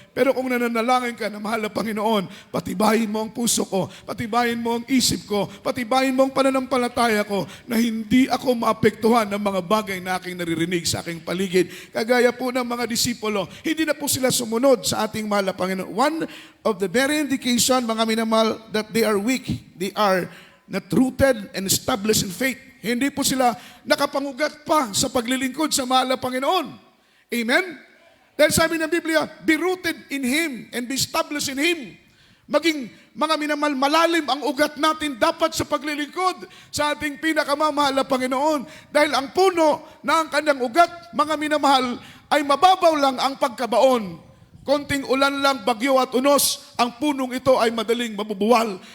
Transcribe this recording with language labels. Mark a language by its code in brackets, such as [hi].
[tl] Pero kung nananalangin ka na mahal na Panginoon, patibayin mo ang puso ko, patibayin mo ang isip ko, patibayin mo ang pananampalataya ko na hindi ako maapektuhan ng mga bagay na aking naririnig sa aking paligid. Kagaya po ng mga disipulo, hindi na po sila sumunod sa ating mahal na Panginoon. [en] One of the very indication, [tl] mga minamahal, [en] that they are weak, they are not rooted and established in faith. [tl] Hindi po sila nakapangugat pa sa paglilingkod sa mahal na Panginoon. Amen? Dahil sabi ng Biblia, [en] be rooted in Him [tl] and be established in Him. Maging mga minamahal, malalim ang ugat natin dapat sa paglilingkod sa ating pinakamamahal na Panginoon. Dahil ang puno na ang kanyang ugat, mga minamahal, ay mababaw lang ang pagkabaon. Konting ulan lang, bagyo at unos, ang punong ito ay madaling mabubuwal.